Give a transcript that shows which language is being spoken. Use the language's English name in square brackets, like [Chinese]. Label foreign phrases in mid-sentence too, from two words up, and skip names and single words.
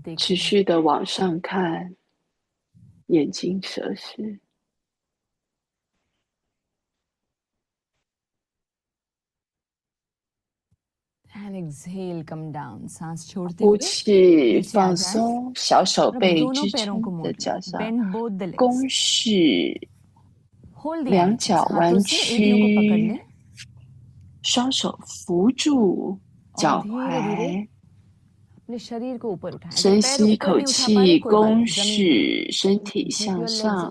[Chinese] 持 [Hindi] देखते रहें. [Chinese] 续的往上看，眼睛蛇式。 [English] And exhale, come down. [Hindi] सांस छोड़ते [Chinese] 呼 [Hindi] हुए [Chinese] 气， [Hindi] नीचे आ [Chinese] 放 [Hindi] जाएं. [Chinese] 松，小手 [Hindi] अब [Chinese] 背 [Hindi] दोनों [Chinese] 支 [Hindi] पैरों को [Chinese] 撑 [Hindi] मोड़ [Chinese] 在 [Hindi] लें. [Chinese] 脚上， [English] Bend both the legs. [Chinese] 弓式， [English] Hold the [Chinese] 两 [English] ankles. [Chinese] 脚 [Hindi] हाथों [Chinese] 弯 [Hindi] से एड़ियों को पकड़ [Chinese] 曲 [Hindi] लें. [Chinese] 双手扶住 [Hindi] और [Chinese] 脚 [Hindi] धीरे-धीरे [Chinese] 踝， [Hindi] अपने शरीर को ऊपर उठाएं. [Chinese] 深 [Hindi] अगर [Chinese] 吸 [Hindi] पैर [Chinese] 一 [Hindi] ऊपर [Chinese] 口 [Hindi] नहीं उठा पा रहे, [Chinese] 气， [Hindi] कोई बात [Chinese] 弓 [Hindi] नहीं. जमीन पे. [Chinese] 式，身体 [English] Keep [Chinese] 向 [English] your legs [Chinese] 上，